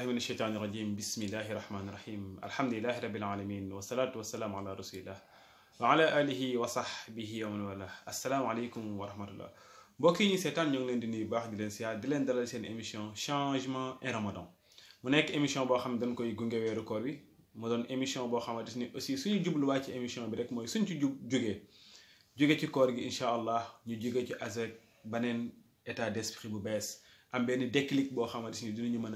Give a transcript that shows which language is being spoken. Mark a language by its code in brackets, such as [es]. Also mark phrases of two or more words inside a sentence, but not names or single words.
[ar] الشيطان الرجيم بسم الله الرحمن الرحيم الحمد لله رب العالمين والصلاة والسلام على رسول الله وعلى آله وصحبه ومن والاه السلام عليكم ورحمة الله [wo] mbokk yi ñu seetaan ñoo ngi leen di nuyu baax di leen siyaar di leen dalal seen émission changement et ramadan mu nekk émission boo xam ne dañ koy gunge weeru koor bi mu doon émission boo xamante ni aussi suñu jubluwaay ci émission bi rek mooy suñ ci jóge ci koor gi [ar] إن شاء الله [wo] ñu jóge ci avec beneen [fr] état d'esprit [wo] bu bees am benn déclic boo xamante ni dinañu mën